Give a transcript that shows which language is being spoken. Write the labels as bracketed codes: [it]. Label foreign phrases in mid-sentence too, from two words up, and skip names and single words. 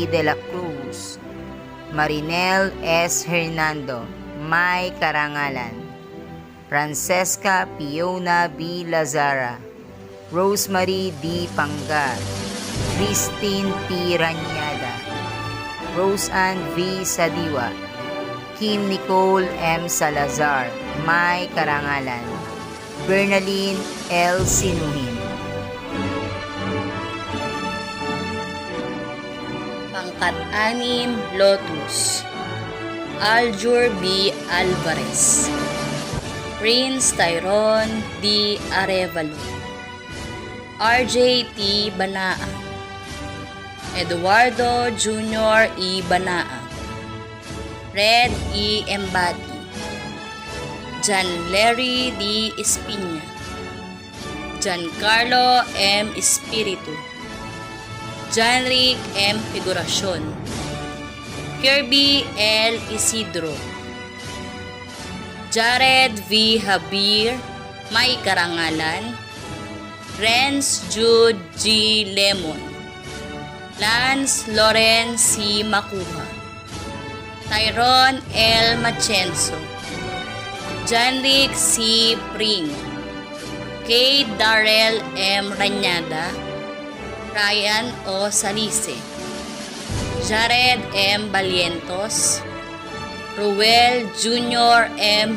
[tl] De la Cruz, Marinel S. Hernando, May Karangalan, Francesca Fiona B. Lazara, Rosemary D. Pangar, Christine P. Ranyada, Roseanne V. Sadiwa, Kim Nicole M. Salazar, May Karangalan, Bernaline L. Sinuhin. Pangkat-anim, Lotus, Aljur B. Alvarez, Prince Tyrone D. Arevalo, RJ T. Banaa, Eduardo Jr. E. Banaa, Red E. Embati, John Larry D. Espina, Giancarlo M. Espiritu, Janric M. Figuracion, Kirby L. Isidro, Jared V. Habir, May Karangalan, Renz Jude G. Lemon, Lance Loren C. Makuha, Tyrone L. Machenzo, Janric C. Pring, Kay Darrell M. Ranyada, Ryan O. Salise, Jared M. Balientos, Ruel Jr. M.